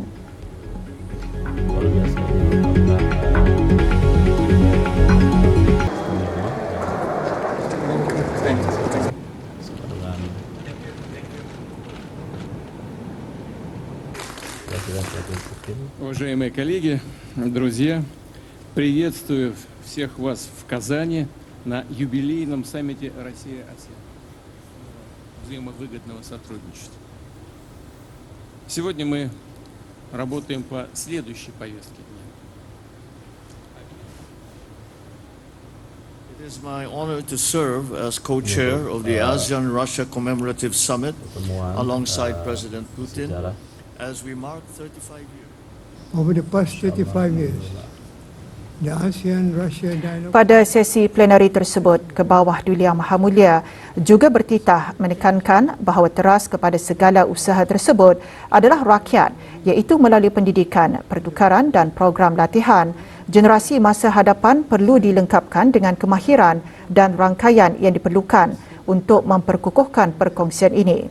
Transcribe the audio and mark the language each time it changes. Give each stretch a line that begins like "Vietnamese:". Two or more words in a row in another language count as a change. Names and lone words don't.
Malay: luar biasa dengan Presiden Putin.
Russian: Уважаемые коллеги, друзья, приветствую всех вас в Казани на юбилейном саммите Россия-ASEAN взаимовыгодного сотрудничества. Сегодня мы работаем по следующей повестке дня.
English: It is my honor to serve as co-chair of the ASEAN-Russia Commemorative Summit alongside President Putin as we mark 35 years. Over the past 35 years, The ASEAN-Russia dialogue.
Malay: Pada sesi plenari tersebut, Kebawah Duli Yang Maha Mulia juga bertitah menekankan bahawa teras kepada segala usaha tersebut adalah rakyat, iaitu melalui pendidikan, pertukaran dan program latihan. Generasi masa hadapan perlu dilengkapkan dengan kemahiran dan rangkaian yang diperlukan untuk memperkukuhkan perkongsian ini.